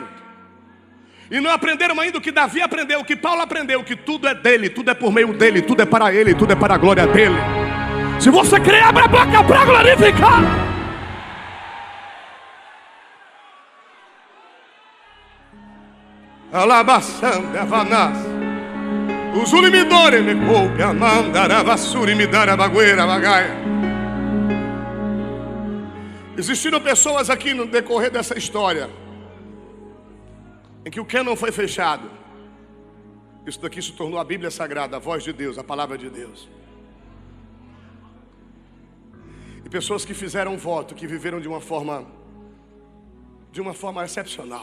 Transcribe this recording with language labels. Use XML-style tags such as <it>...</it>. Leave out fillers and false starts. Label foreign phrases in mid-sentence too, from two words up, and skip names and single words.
<pt>E não aprenderam ainda o que Davi aprendeu, o que Paulo aprendeu, que tudo é dele, tudo é por meio dele, tudo é para ele, tudo é para a glória dele. Se você crê, abre a boca para glorificar. Alabaçando, Avanás. Os ulimidores me coupe, amandara, vassuri, me dara, bagueira, bagaia. Existiram pessoas aqui no decorrer dessa história em que o cânon foi fechado. Isso daqui se tornou a Bíblia Sagrada, a voz de Deus, a palavra de Deus. E pessoas que fizeram um voto, que viveram de uma forma excepcional.</pt>